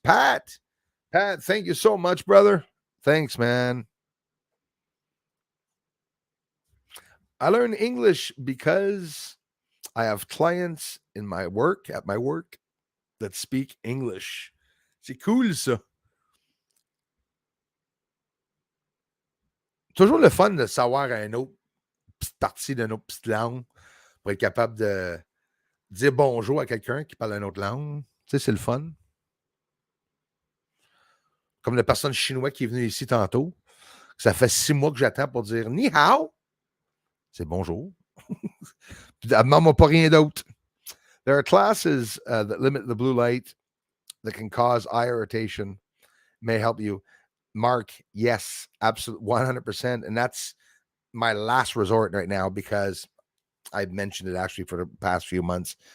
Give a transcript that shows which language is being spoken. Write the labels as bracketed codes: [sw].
[en] Pat, thank you so much, brother. Thanks, man. I learned English because I have clients at my work, that speak English. [fr] C'est cool, ça. Toujours le fun de savoir une autre petite partie d'une autre petite langue pour être capable de dire bonjour à quelqu'un qui parle une autre langue. Tu sais, c'est le fun. Comme la personne chinoise qui est venue ici tantôt. Ça fait 6 mois que j'attends pour dire ni hao. C'est bonjour. Elle ne demande pas rien d'autre. [en] There are classes that limit the blue light that can cause eye irritation, may help you. Mark, yes, absolutely, 100%. And that's my last resort right now because I've mentioned it actually for the past few months.